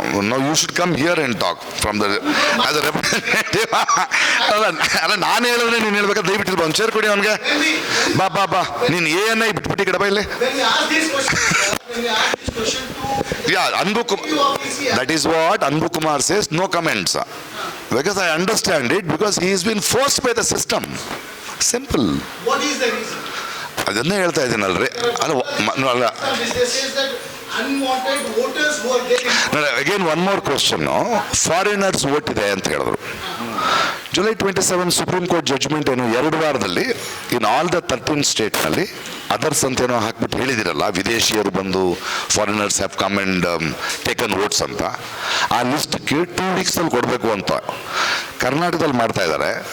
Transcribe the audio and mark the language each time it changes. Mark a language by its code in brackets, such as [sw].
[en] No, you should come here and talk from the as a representative. [kn] ಅಲ್ಲ ನಾನು ಹೇಳಿದ್ರೆ ನೀನು ಹೇಳ್ಬೇಕಾದ್ರೆ ದಯವಿಟ್ಟು ಒಂದು ಚೇರ್ ಕೊಡಿ ಅವನಿಗೆ. ಬಾ ಬಾ ಬಾ, ನೀನು ಏನ ಬಿಟ್ಬಿಟ್ಟು ಕಡೆ ಬಾ ಇಲ್ಲಿ. [en] When we ask this question, sir, when we ask this question to ಯಾ Anbu Kumar, that is what Anbu Kumar says, no comments. Because I understand it, because he has been forced by the system. Simple. what is the reason? [kn] ಅದನ್ನೇ ಹೇಳ್ತಾ ಇದ್ದೀನಲ್ರಿ. ಅಲ್ಲ [en] This says that unwanted voters who are there. Again one more question. [kn] Foreigners vote ಇದೆ ಅಂತ ಹೇಳಿದ್ರು. July 27 supreme court judgment ಏನು 2 ವಾರದಲ್ಲಿ in all the 13 ಸ್ಟೇಟ್ನಲ್ಲಿ others ಅಂತೇನೋ ಹಾಕ್ಬಿಟ್ಟು ಹೇಳಿದಿರಲ್ಲ, ವಿದೇಶಿಯರು ಬಂದು [en] foreigners have come and taken votes [kn] ಅಂತ. ಆ ಲಿಸ್ಟ್ಗೆ 2 ವೀಕ್ಸಲ್ಲಿ ಕೊಡಬೇಕು ಅಂತ ಕರ್ನಾಟಕದಲ್ಲಿ ಮಾಡ್ತಾ ಇದ್ದಾರೆ.